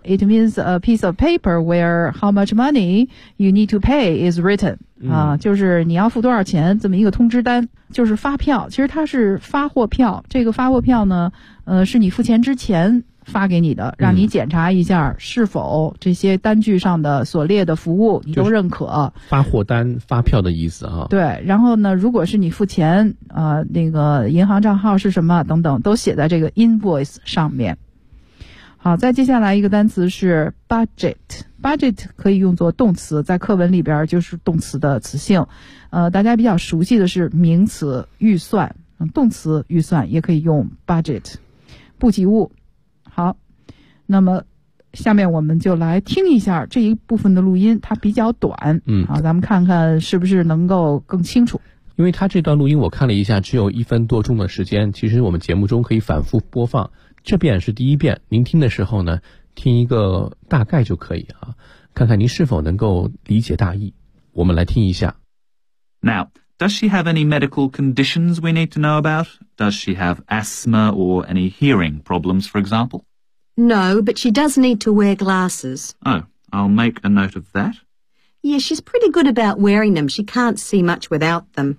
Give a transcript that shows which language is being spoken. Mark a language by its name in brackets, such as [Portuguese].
[English] It means a piece of paper where how much money you need to pay is written. [Chinese] 就是你要付多少钱，这么一个通知单，就是发票。其实它是发货票，这个发货票呢，是你付钱之前发给你的，让你检查一下是否这些单据上的所列的服务你都认可。就是、发货单，发票的意思啊。对，然后呢，如果是你付钱，那个银行账号是什么等等，都写在这个 invoice 上面。好，再接下来一个单词是 budget。budget 可以用作动词，在课文里边就是动词的词性。大家比较熟悉的是名词预算，动词预算也可以用 budget， 部级物。好，那么下面我们就来听一下这一部分的录音，它比较短。嗯，好，咱们看看是不是能够更清楚。因为它这段录音我看了一下只有1分多钟的时间，其实我们节目中可以反复播放。这遍是第一遍，您听的时候呢，听一个大概就可以啊，看看您是否能够理解大意。我们来听一下。 [English] Now, does she have any medical conditions we need to know about? Does she have asthma or any hearing problems, for example? No, but she does need to wear glasses. Oh, I'll make a note of that. Yeah, she's pretty good about wearing them. She can't see much without them.